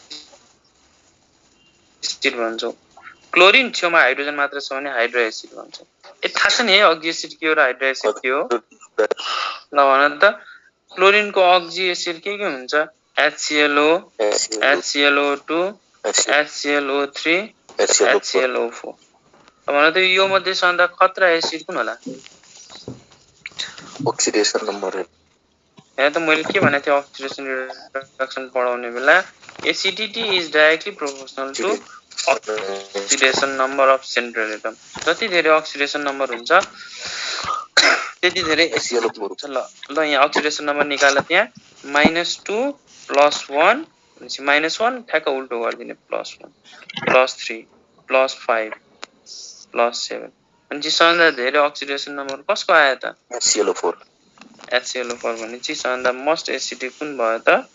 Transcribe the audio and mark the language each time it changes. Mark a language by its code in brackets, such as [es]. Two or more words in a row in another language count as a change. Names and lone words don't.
[ne] एसिड भन्छौ क्लोरिन छेउमा हाइड्रोजन मात्र छ भने [en] hydro acid [ne] भन्छौ थाहा छ नि है [en] oxy acid [ne] के हो र [en] hydro acid [ne] के हो ल भन त क्लोरिनको [en] oxy acid [ne] के हुन्छ HClO HClO2 HClO3 HClO4 भन त यो मध्ये सबभन्दा खतरा एसिड कुन होला [en] oxidation number है [ne] यहाँ त मैले के भनेको थिएँ [en] oxidation reduction [ne] पढाउने बेला [en] acidity is directly proportional to oxidation number of central atom [ne] जति धेरै [en] oxidation number [ne] हुन्छ त्यति धेरै एसिड हुन्छ ल यहाँ [en] oxidation number [ne] निकाल त्यहाँ -2 +1 -1 ठ्याक्क उल्टो गर्दिने +1 +3 +5 +7 अनि सबभन्दा धेरै [en] oxidation number [ne] कसको आयो त HClO4 भने सबभन्दा [en] most acidic [ne] कुन भयो त